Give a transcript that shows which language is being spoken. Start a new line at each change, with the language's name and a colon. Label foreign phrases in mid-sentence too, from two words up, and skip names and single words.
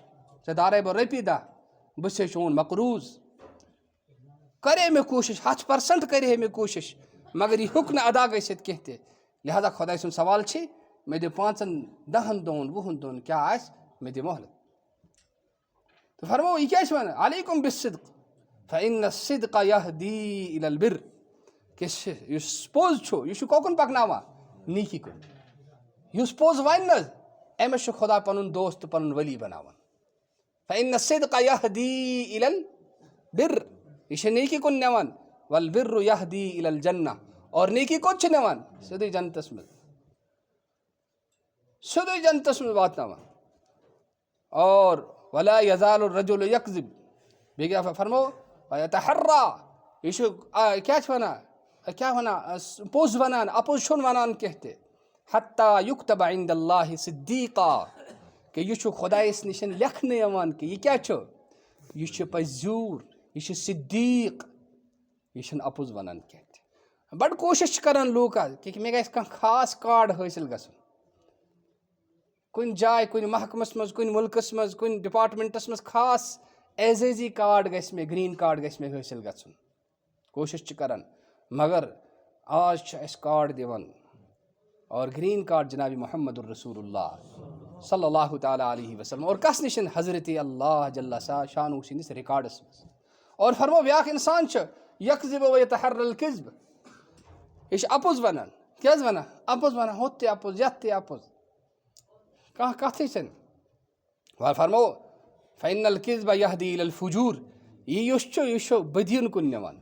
Kashmiri: ژےٚ دارے بہٕ رۄپیہِ دَہ، بہٕ چھَسے چون مقروٗض. کَرے مےٚ کوٗشِش 100% کَرِہے مےٚ کوٗشِش، مگر یہِ ہیوٚک نہٕ ادا گٔژھِتھ کینٛہہ تہِ، لہٰذا خۄداے سُنٛد سوال چھِ مےٚ دِ 5 10 دۄہَن 20 دۄہَن کیٛاہ آسہِ مےٚ دِ مۄہلت. تہٕ فرمو یہِ کیٛاہ چھِ وَنان
Arabic: علیکُم بالصدق فإن الصدق يهدي إلى البر،
Kashmiri: کہِ یُس پوٚز چھُ یہِ چھُ کوکُن پَکناوان نیٖکی کُن. یُس پوٚز وَنہِ نہٕ حظ أمِس چھُ خۄدا پَنُن دوست تہٕ پَنُن ؤلی بَناوان.
Arabic: فإن الصدق يهدي إلى البر،
Kashmiri: یہِ چھِ نیٖکی کُن نِوان،
Arabic: والبر يهدي إلى الجنة،
Kashmiri: اور نیٖکی کوٚت چھِ نِوان سیوٚدُے جنتَس منٛز، سیوٚدُے جنتَس منٛز واتناوان.
Arabic: اور ولا يزال الرجل يكذب،
Kashmiri: بیٚیہِ کیٛاہ فرمو ويتحرا، یہِ چھُ کیٛاہ چھِ وَنان کیٛاہ وَنان پوٚز وَنان، اَپُز چھُنہٕ وَنان کینٛہہ تہِ.
Arabic: حتى يكتب عند الله صدیقا،
Kashmiri: کہِ یہِ چھُ خۄدایَس نِش لیکھنہٕ یِوان کہِ یہِ کیٛاہ چھُ، یہِ چھُ پٔزیوٗر، یہِ چھُ صدیٖق، یہِ چھُنہٕ اَپُز وَنان کینٛہہ تہِ. بَڑٕ کوٗشِش چھِ کَران لوٗکھ آز کہِ مےٚ گژھِ کانٛہہ خاص کارڈ حٲصِل گژھُن، کُنہِ جایہِ کُنہِ محکمَس منٛز کُنہِ مُلکَس منٛز کُنہِ ڈِپاٹمٮ۪نٛٹَس منٛز خاص اعزٲزی کارڈ گژھِ مےٚ،
English: green card
Kashmiri: گژھِ مےٚ حٲصِل گژھُن. کوٗشِش چھِ کَران، مگر آز چھِ اَسہِ کارڈ دِوان اور
English: green card
Kashmiri: جِنابِ محمد الرسوٗل اللہ
Arabic: صلی اللہ تعالیٰ علیہ وسلم،
Kashmiri: اور کَس نِش حضرتِ اللہ جل شانہ سٕنٛدِس رِکاڈَس منٛز. اور فرمو بیٛاکھ اِنسان چھُ
Arabic: یکذب ویتحر الکذب،
Kashmiri: یہِ چھُ اَپُز وَنان. کیٛاہ حظ وَنان اَپُز وَنان، ہُتھ تہِ اَپُز یَتھ تہِ اَپُز، کانٛہہ کَتھٕے چھَنہٕ. وۄنۍ فرمو
Arabic: فإن الکذب یہدی إلی الفجوٗر،
Kashmiri: یہِ یُس چھُ یہِ چھُ بدیٖن کُن نِوان.